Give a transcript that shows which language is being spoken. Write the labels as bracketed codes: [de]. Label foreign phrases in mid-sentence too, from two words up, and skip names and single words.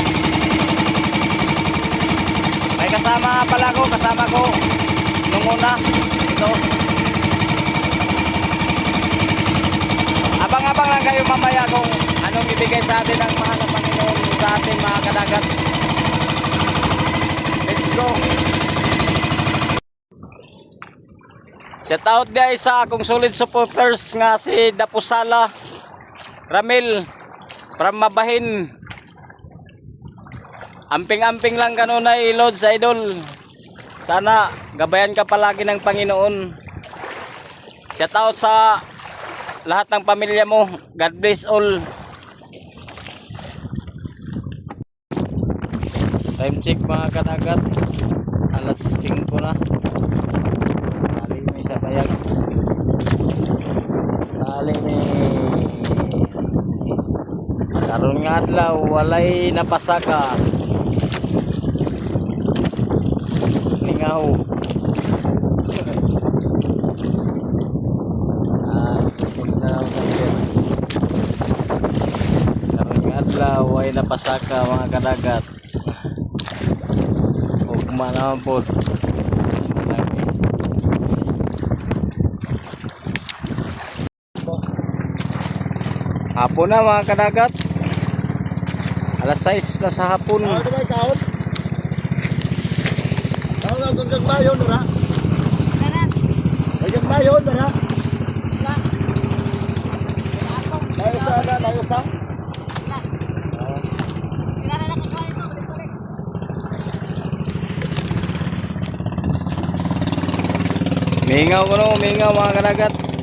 [tl] May kasama pala ko, kasama ko nung una. Ito. Abang-abang lang kayo mamaya kung anong ibigay sa atin ng mahal na Panginoon sa atin, mga kadagat. [en] Let's go. Shout out guys [ceb] sa akong solid supporters nga si Dapusala Ramil from Mabahin. Amping-amping lang kanunay Lord sa idol. [tl] Sana gabayan ka palagi ng Panginoon. [en] Shout out [tl] sa lahat ng pamilya mo. [en] God bless all. Time check [ceb] mga kadagat. Alas 5 na. Dali may sa bayag. Dali may karon nga adlaw walay napasaka. Lingaw. Karon nga adlaw walay napasaka mga kadagat. Ugma naman po. Hapon na mga kadagat. Alas 6 na sa hapon. Ano ba ikaw? Ano lang hanggang mayon ra? Hanggang mayon ra? Layo sa ana, layo sa? Mingaw ko no, mingaw mga kadagat.